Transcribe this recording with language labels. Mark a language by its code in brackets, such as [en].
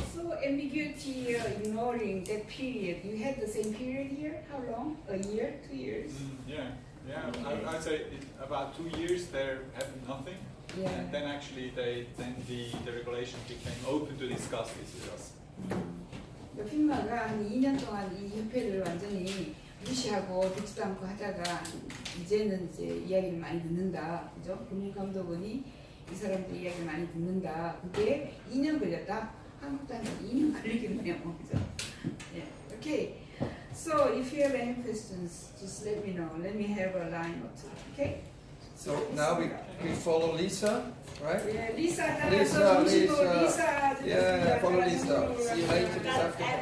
[en] So ambiguity, ignoring that period. You had the same period here. How long? A year? 2 years? Yeah. I'd say about 2 years there happened nothing. Yeah. And then actually the regulation became open to discuss this with us. [ko] 피마가 한 2년 동안 이 협회를 완전히 무시하고 듣지도 않고 하다가 이제는 이야기를 많이 듣는다, 그죠? 금융감독원이 이 사람들 이야기를 많이 듣는다. 그게 2년 걸렸다. 한국도 한 2년 걸리겠네요, 그죠? [en] Yeah. Okay. So if you have any questions, just let me know. Let me have a line or two. Okay? So now we follow Lisa, right? Yeah, Lisa, Lisa. Lisa. Yeah, follow Lisa. See you later this afternoon.